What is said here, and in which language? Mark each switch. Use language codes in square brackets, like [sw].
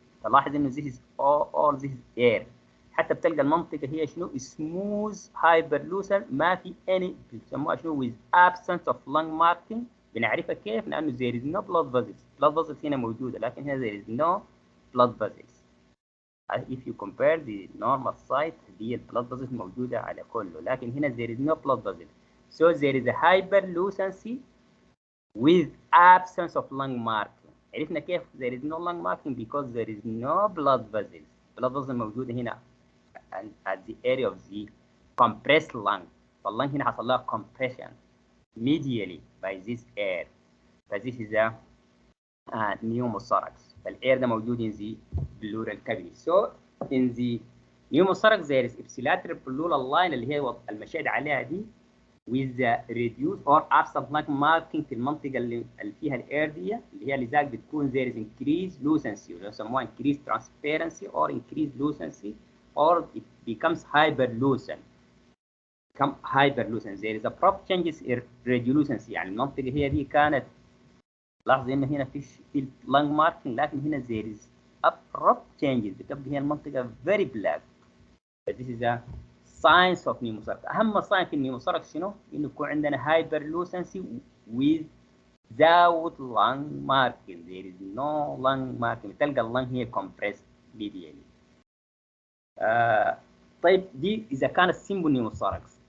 [en] تلاحظ إنه this is all this is air. [ar] حتى بتلقى المنطقة هي شنو smooth hyperlucent ما في any بيسموها شنو with absence of lung marking. [en] بنعرفها كيف؟ لأنه there is no blood vessels. blood vessels هنا موجودة لكن هنا there is no blood vessels. If you compare the normal site دي blood vessels موجودة على كله لكن هنا there is no blood vessels. So there is a hyperlucency with absence of lung marking. عرفنا كيف there is no lung marking because there is no blood vessels. blood vessels موجودة هنا and at the area of the compressed lung. فاللung هنا حصل لها compression medially by this air. فthis is a pneumothorax. فالاير ده موجود in the pleural cavity. So in the pneumothorax there is ipsilateral pleural line اللي هي المشاهد عليها دي with the reduced or absent lung marking في المنطقة اللي فيها الاير دي اللي هي لذلك بتكون there is increased lucency اللي يسموها increased transparency or increased lucency or it becomes hyperlucent. become hyperlucent. There is abrupt changes in radiolucency. [ar] يعني المنطقة هي دي كانت لاحظ ان هنا في lung marking لكن هنا there is abrupt changes. بتبقى هي المنطقة very black. [en] But this is a signs of pneumothorax. أهم sign في pneumothorax شنو؟ إنه يكون عندنا hyperlucency without lung marking. There is no lung marking. تلقى اللنج هي compressed medially. [ar] طيب دي إذا كانت simple pneumothorax.